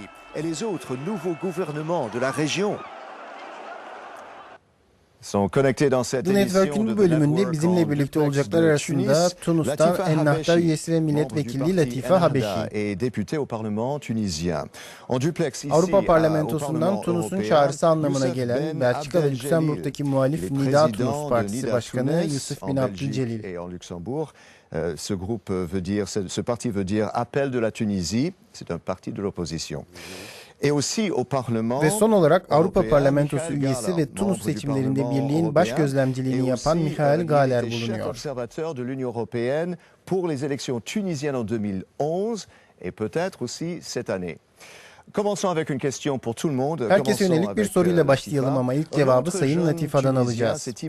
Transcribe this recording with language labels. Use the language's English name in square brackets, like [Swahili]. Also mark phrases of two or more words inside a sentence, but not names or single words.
[Turkish] The Network'ün bu bölümünde bizimle birlikte olacaklar arasında Tunus'tan Ennahda üyesi ve milletvekili Latife Habeşi. Avrupa Parlamentosu'ndan Tunus'un çağrısı anlamına gelen Belçika ve Lüksemburg'daki muhalif Nida Tunus Partisi Başkanı Yusuf Bin Abdülcelil. [French] Ce parti veut dire Appel de la Tunisie, c'est un parti de l'opposition. [Turkish] Ve son olarak Avrupa Parlamentosu üyesi ve Tunus seçimlerinde birliğin baş gözlemciliğini yapan Michael Galler bulunuyor. Herkese yönelik bir soruyla başlayalım ama ilk cevabı Sayın Latifa'dan alacağız.